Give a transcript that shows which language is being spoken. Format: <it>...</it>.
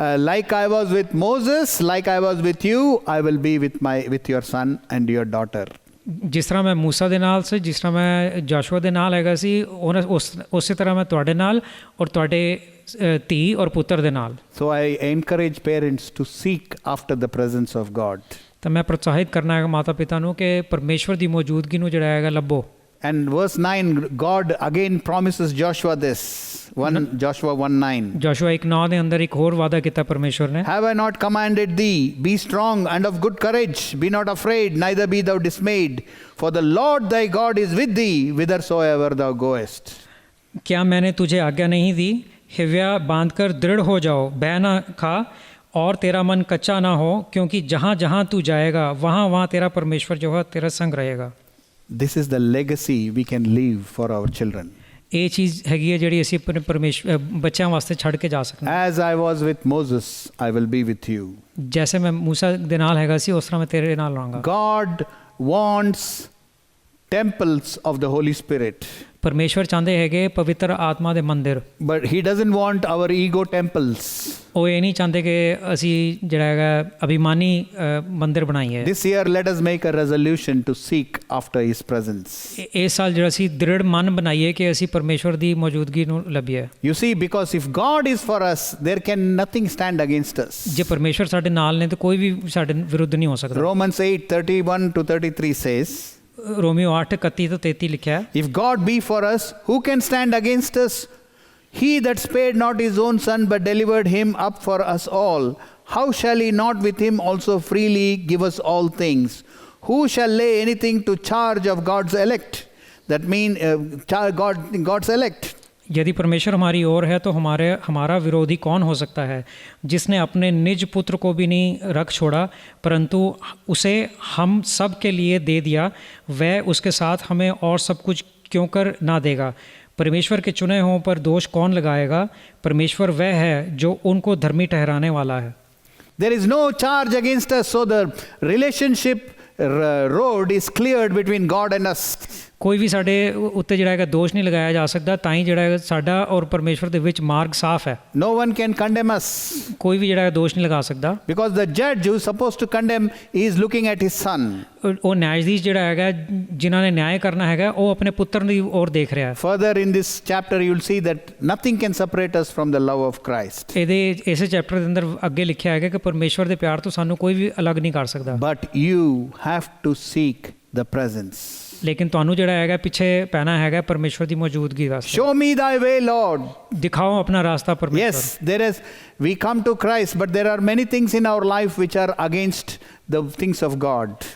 <en>Like I was with Moses, like I was with you, I will be with your son and your daughter.</en> <pa>ਜਿਸ ਤਰ੍ਹਾਂ ਮੈਂ ਮੂਸਾ ਦੇ ਨਾਲ ਸੀ, ਜਿਸ ਤਰ੍ਹਾਂ ਮੈਂ ਜਾਸ਼ੂਆ ਦੇ ਨਾਲ ਹੈਗਾ ਸੀ, ਉਸੇ ਤਰ੍ਹਾਂ ਮੈਂ ਤੁਹਾਡੇ ਨਾਲ ਔਰ ਤੁਹਾਡੇ ਧੀ ਔਰ ਪੁੱਤਰ ਦੇ ਨਾਲ।</pa> <en>So I encourage parents to seek after the presence of God.</en> <pa>ਤਾਂ ਮੈਂ ਪ੍ਰੋਤਸਾਹਿਤ ਕਰਨਾ ਹੈ ਮਾਤਾ ਪਿਤਾ ਨੂੰ ਕਿ ਪਰਮੇਸ਼ਵਰ ਦੀ ਮੌਜੂਦਗੀ ਨੂੰ ਜਿਹੜਾ ਹੈਗਾ ਲੱਭੋ।</pa> <en>And verse 9, God again promises Joshua this. Joshua 1:9.</en> <pa>ਜਾਸ਼ੂਆ 1:9 ਦੇ ਅੰਦਰ ਇੱਕ ਹੋਰ ਵਾਅਦਾ ਕੀਤਾ ਪਰਮੇਸ਼ਵਰ ਨੇ।</pa> <en>Have I not commanded thee? Be strong and of good courage. Be not afraid, neither be thou dismayed. For the Lord thy God is with thee, whithersoever thou goest.</en> <hi>क्या मैंने तुझे आज्ञा नहीं दी? हिव्या बांधकर दृढ़ हो जाओ, भय न खा और तेरा मन कच्चा ना हो, क्योंकि जहाँ जहाँ तू जाएगा वहाँ वहाँ तेरा परमेश्वर जो है तेरा संग रहेगा।</hi> <en>This is the legacy we can leave for our children.</en> <pa>ਇਹ ਚੀਜ਼ ਹੈਗੀ ਹੈ ਜਿਹੜੀ ਅਸੀਂ ਆਪਣੇ ਪਰਮੇਸ਼ਵਰ ਬੱਚਿਆਂ ਵਾਸਤੇ ਛੱਡ ਕੇ ਜਾ ਸਕਦੇ ਹਾਂ।</pa> <en>As I was with Moses, I will be with you.</en> <pa>ਜੈਸੇ ਮੈਂ ਮੂਸਾ ਦੇ ਨਾਲ ਹੈਗਾ ਸੀ ਉਸ ਤਰ੍ਹਾਂ ਮੈਂ ਤੇਰੇ ਨਾਲ ਰਹਾਂਗਾ।</pa> <en>God wants temples of the Holy Spirit.</en> <pa>ਪਰਮੇਸ਼ਵਰ ਚਾਹੁੰਦੇ ਹੈਗੇ ਪਵਿੱਤਰ ਆਤਮਾ ਦੇ ਮੰਦਿਰ।</pa> <en>But he doesn't want our ego temples.</en> <pa>ਉਹ ਇਹ ਨਹੀਂ ਚਾਹੁੰਦੇ ਕਿ ਅਸੀਂ ਜਿਹੜਾ ਹੈਗਾ ਅਭਿਮਾਨੀ ਮੰਦਿਰ ਬਣਾਈਏ।</pa> <en>This year, let us make a resolution to seek after His presence.</en> <pa>ਇਸ ਸਾਲ ਜਿਹੜਾ ਅਸੀਂ ਦ੍ਰਿੜ ਮਨ ਬਣਾਈਏ ਕਿ ਅਸੀਂ ਪਰਮੇਸ਼ਵਰ ਦੀ ਮੌਜੂਦਗੀ ਨੂੰ ਲੱਭੀਏ।</pa> <en>You see, because if God is for us, there can nothing stand against us.</en> <pa>ਜੇ ਪਰਮੇਸ਼ਵਰ ਸਾਡੇ ਨਾਲ ਨੇ ਤਾਂ ਕੋਈ ਵੀ ਸਾਡੇ ਵਿਰੁੱਧ ਨਹੀਂ ਹੋ ਸਕਦਾ।</pa> <en>Romans 8:31 to 33 says,</en> <pa>ਰੋਮੀਓ 8:31 ਤੋਂ 33 ਲਿਖਿਆ ਹੈ,</pa> <en>if God be for us, who can stand against us? He that spared not his own son, but delivered him up for us all, how shall he not with him also freely give us all things? Who shall lay anything to charge of God's elect? That means God's elect.</en> <hi>यदि परमेश्वर हमारी ओर है तो हमारा विरोधी कौन हो सकता है? जिसने अपने निज पुत्र को भी नहीं रख छोड़ा परंतु उसे हम सब के लिए दे दिया, वह उसके साथ हमें और सब कुछ क्यों कर ना देगा? परमेश्वर के चुने हों पर दोष कौन लगाएगा? परमेश्वर वह है जो उनको धर्मी ठहराने वाला है।</hi> <en>There is no charge against us, so the relationship road is cleared between God and us.</en> <pa>ਕੋਈ ਵੀ ਸਾਡੇ ਉੱਤੇ ਜਿਹੜਾ ਹੈਗਾ ਦੋਸ਼ ਨਹੀਂ ਲਗਾਇਆ ਜਾ ਸਕਦਾ, ਤਾਂ ਹੀ ਜਿਹੜਾ ਹੈਗਾ ਸਾਡਾ ਔਰ ਪਰਮੇਸ਼ਵਰ ਦੇ ਵਿੱਚ ਮਾਰਗ ਸਾਫ਼ ਹੈ।</pa> <en>No one can condemn us.</en> <pa>ਕੋਈ ਵੀ ਜਿਹੜਾ ਦੋਸ਼ ਨਹੀਂ ਲਗਾ ਸਕਦਾ।</pa> <en>Because the judge who is supposed to condemn is looking at his son.</en> <pa>ਉਹ ਨਿਆਇਧੀਸ਼ ਜਿਹੜਾ ਹੈਗਾ ਜਿਨ੍ਹਾਂ ਨੇ ਨਿਆਂ ਕਰਨਾ ਹੈਗਾ ਉਹ ਆਪਣੇ ਪੁੱਤਰ ਦੀ ਔਰ ਦੇਖ ਰਿਹਾ ਹੈ।</pa> <en>Further in this chapter you will see that nothing can separate us from the love of Christ.</en> <pa>ਇਸੇ ਚੈਪਟਰ ਦੇ ਅੰਦਰ ਅੱਗੇ ਲਿਖਿਆ ਹੈਗਾ ਕਿ ਪਰਮੇਸ਼ਵਰ ਦੇ ਪਿਆਰ ਤੋਂ ਸਾਨੂੰ ਕੋਈ ਵੀ ਅਲੱਗ ਨਹੀਂ ਕਰ ਸਕਦਾ।</pa> <en>But you have to seek the presence.</en> <pa>ਲੇਕਿਨ ਤੁਹਾਨੂੰ ਜਿਹੜਾ ਹੈਗਾ ਪਿੱਛੇ ਪੈਣਾ ਹੈਗਾ ਪਰਮੇਸ਼ਵਰ ਦੀ ਮੌਜੂਦਗੀ ਵਾਸਤੇ।</pa> <en>Show me thy way, Lord.</en> <pa>ਦਿਖਾਓ ਆਪਣਾ ਰਾਸਤਾ ਪਰਮੇਸ਼ਵਰ।</pa> <en>Yes, there is, we come to Christ, but there are many things in our life which are against the things of God.</en>